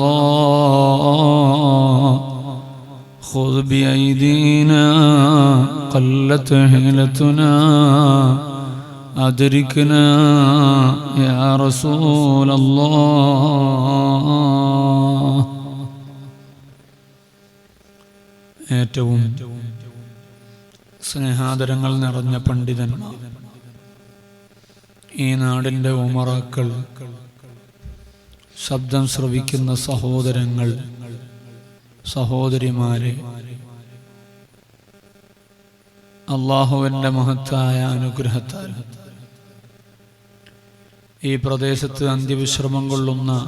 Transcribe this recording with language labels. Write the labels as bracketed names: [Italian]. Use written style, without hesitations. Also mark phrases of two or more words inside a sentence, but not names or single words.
[Arabic] الله خذ بأيدينا قلت حيلتنا أدركنا يا رسول [Malayalam] الله ഏറ്റവും സ്നേഹാദരങ്ങൾ നിറഞ്ഞ പണ്ഡിതന്മാർ, ഈ നാടിൻ്റെ ഉമറാക്കൾ, ശബ്ദം ശ്രവിക്കുന്ന സഹോദരങ്ങൾ, സഹോദരിമാരെ, അള്ളാഹുവിൻ്റെ മഹത്തായ അനുഗ്രഹത്താൽ ഈ പ്രദേശത്ത് അന്ത്യവിശ്രമം കൊള്ളുന്ന